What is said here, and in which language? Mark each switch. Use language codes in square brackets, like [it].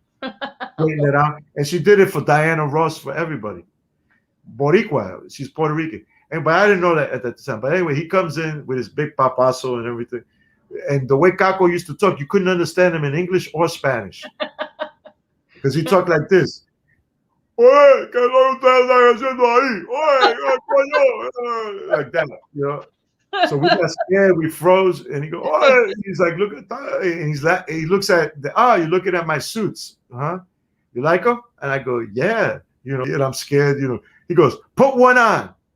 [en] Straighten it out. And she did it for Diana Ross, for everybody. Boricua, she's Puerto Rican. But I didn't know that at that time. But anyway, he comes in with his big papazo and everything. And the way Caco used to talk, you couldn't understand him in English or Spanish. Because he talked like this. [es] Oye, ¿qué lo estás haciendo ahí? Oye, coño. [en] Like that, So we got scared, we froze, and he goes, oh, he's like, look at that. And he looks at you're looking at my suits. Huh? You like them? And I go, yeah. And I'm scared, He goes, put one on.